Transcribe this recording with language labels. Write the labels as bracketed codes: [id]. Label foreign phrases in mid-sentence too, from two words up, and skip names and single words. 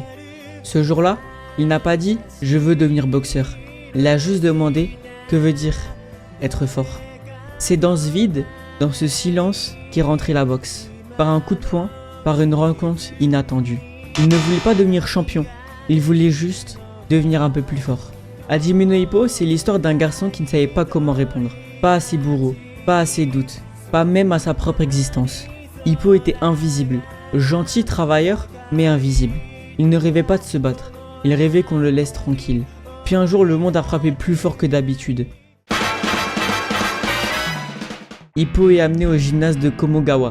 [fr] Ce jour-là, il n'a pas dit « je veux devenir boxeur ». Il a juste demandé « que veut dire être fort ». C'est dans ce vide, dans ce silence qu'est rentrée la boxe. Par un coup de poing, par une rencontre inattendue. Il ne voulait pas devenir champion, il voulait juste devenir un peu plus fort. Hajime no Ippo, c'est l'histoire d'un garçon qui ne savait pas comment répondre. Pas à ses bourreaux, pas à ses doutes, pas même à sa propre existence. Hippo était invisible, gentil travailleur, mais invisible. Il ne rêvait pas de se battre, il rêvait qu'on le laisse tranquille. Puis un jour, le monde a frappé plus fort que d'habitude. Hippo est amené au gymnase de Komogawa.